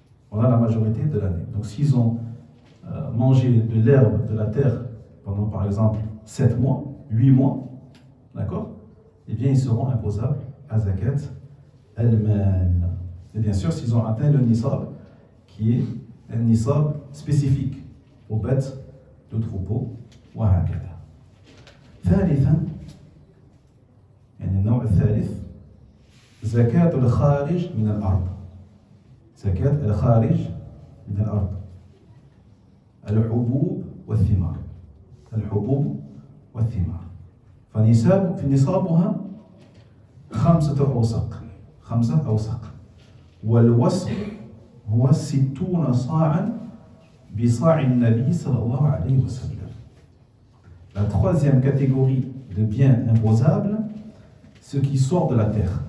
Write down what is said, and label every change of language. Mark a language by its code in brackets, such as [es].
[fr] Pendant la majorité de l'année. Donc s'ils ont mangé de l'herbe de la terre pendant par exemple 7 mois, 8 mois, d'accord, eh bien ils seront imposables à zakat al-mal. Et bien sûr s'ils ont atteint le nisab, qui est un nisab spécifique aux bêtes de troupeau. [ar] وهكذا. ثالثا يعني النوع الثالث زكاة الخارج من الأرض. زكاة الخارج من الأرض. الحبوب والثمار. الحبوب والثمار. فنصابها 5 أوسق. 5 أوسق. والوسق هو 60 صاعا بصاع النبي صلى الله عليه وسلم. [fr] La troisième catégorie de biens imposables, ce qui sort de la terre.